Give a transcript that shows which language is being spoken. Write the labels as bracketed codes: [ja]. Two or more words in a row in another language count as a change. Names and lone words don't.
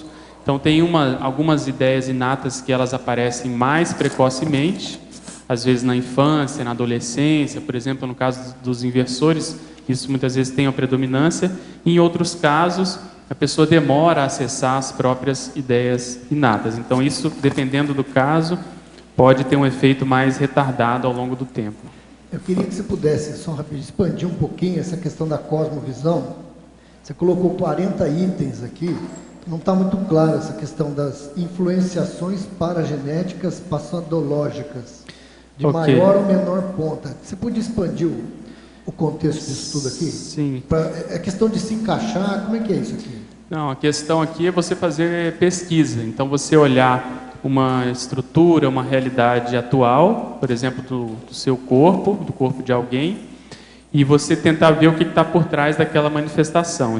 [pt] Então tem algumas ideias inatas que elas aparecem mais precocemente, às vezes na infância, na adolescência, por exemplo, no caso dos inversores, isso muitas vezes tem a predominância, e em outros casos a pessoa demora a acessar as próprias ideias inatas. Então isso, dependendo do caso, pode ter um efeito mais retardado ao longo do tempo. Eu queria que você pudesse, só rapidinho, expandir um pouquinho essa questão da cosmovisão. Você colocou 40 itens aqui, não está muito claro essa questão das influenciações paragenéticas passadológicas, de maior ou menor ponta. Você podia expandir o contexto disso tudo aqui? Sim. É questão de se encaixar, como é que é isso aqui? Não, a questão aqui é você fazer pesquisa. Então, você olhar uma estrutura, uma realidade atual, por exemplo, do seu corpo, do corpo de alguém, e você tentar ver o que está por trás daquela manifestação.